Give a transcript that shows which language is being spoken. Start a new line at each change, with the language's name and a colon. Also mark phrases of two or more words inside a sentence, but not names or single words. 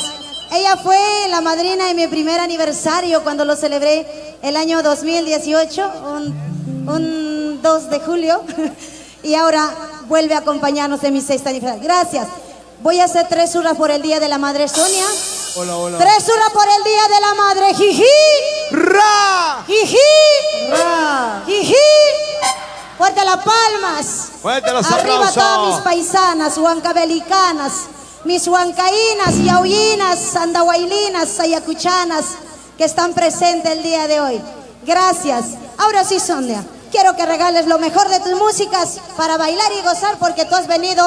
Spanish: Ella fue la madrina de mi primer aniversario cuando lo celebré el año 2018, un 2 de julio. Y ahora vuelve a acompañarnos en mi sexta aniversario. Gracias. Voy a hacer 3 hurras por el Día de la Madre, Sonia. Hola, hola. 3 hurras por el Día de la Madre. Jiji. ¡Ra! Jiji. Ra. Jiji. Fuerte las palmas. Fuerte los Arriba aplausos. todas mis paisanas, huancabelicanas, mis huancaínas, yahuinas, andahuaylinas, ayacuchanas, que están presentes el día de hoy. Gracias. Ahora sí, Sonia, quiero que regales lo mejor de tus músicas para bailar y gozar, porque tú has venido